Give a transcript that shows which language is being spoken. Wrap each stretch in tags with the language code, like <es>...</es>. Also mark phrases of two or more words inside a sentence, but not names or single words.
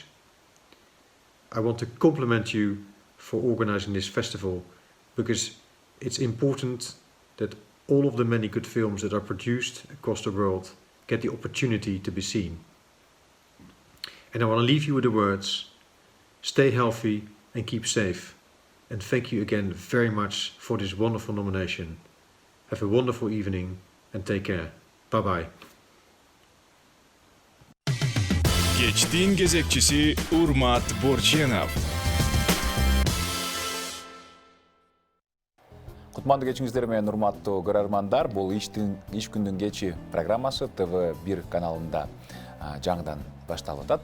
<en>I want to compliment you for organizing this festival, because it's important that all of the many good films that are produced across the world get the opportunity to be seen. And I want to leave you with the words: stay healthy and keep safe. And thank you again very much for this wonderful nomination. Have a wonderful evening and take care. Bye bye.</en> <ky>Кечтин кезекчиси Урмат Борченов. Кутманды кечиңиздер менен урматтуу көрөрмандар, бул иш күндүн кечи программасы ТВ1 каналында жаңыдан башталып атат.</ky>